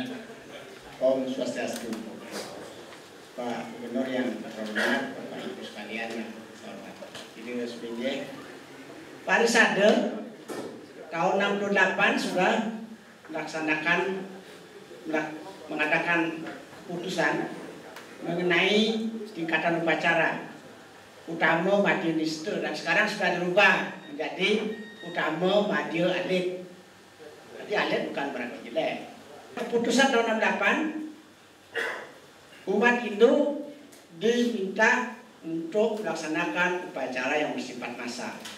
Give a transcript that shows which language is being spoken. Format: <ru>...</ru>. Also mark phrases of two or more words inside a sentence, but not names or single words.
<sa>Om Swastiastu.</sa> <id>Pak Gubernur yang terhormat, Bapak Ibu sekalian yang terhormat. Ini resminya Parisade tahun 68 sudah mengadakan keputusan mengenai tingkatan upacara utama madya niste, dan sekarang sudah dirubah menjadi utama madya alit. Jadi alit bukan berarti jelek. Keputusan tahun 68 umat Hindu diminta untuk melaksanakan upacara yang bersifat massal.</id>